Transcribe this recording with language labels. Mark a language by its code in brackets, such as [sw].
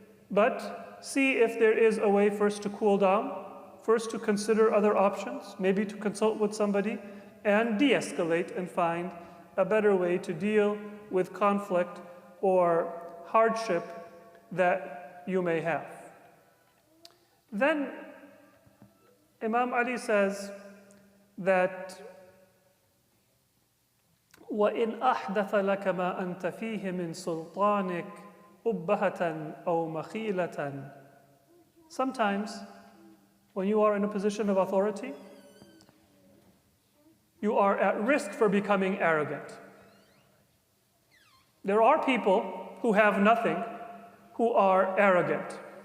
[en] But see if there is a way first to cool down, first to consider other options, maybe to consult with somebody, and de-escalate and find a better way to deal with conflict or hardship that you may have. Then Imam Ali says that [ar] وَإِنْ أَحْدَثَ لَكَ مَا أَنْتَ فِيهِ مِنْ سُلْطَانِكَ أُبَّهَةً أَوْ مَخِيلَةً. [en] Sometimes, when you are in a position of authority, you are at risk for becoming arrogant. There are people who have nothing who are arrogant.